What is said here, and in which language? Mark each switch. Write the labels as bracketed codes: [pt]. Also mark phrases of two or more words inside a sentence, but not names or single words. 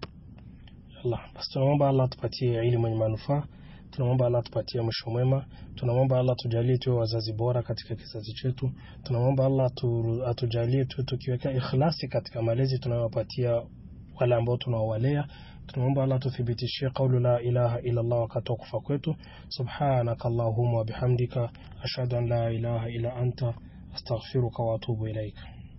[sw] Allah, basi tunaomba Allah tupatie elimu yenye manufaa, tunaomba Allah tupatie mwisho mwema, tunaomba Allah tujalie tuwe wazazi bora katika kizazi chetu, tunaomba Allah atujalie tuwe tukiweka ikhlasi katika malezi tunayowapatia wale ambao tunawalea, tunaomba Allah tuthibitishie [ar] قول لا إله إلا الله [sw] wakati wa kufa kwetu. [ar] سبحانك اللهم وبحمدك أشهد أن لا إله إلا أنت أستغفرك وأتوب إليك.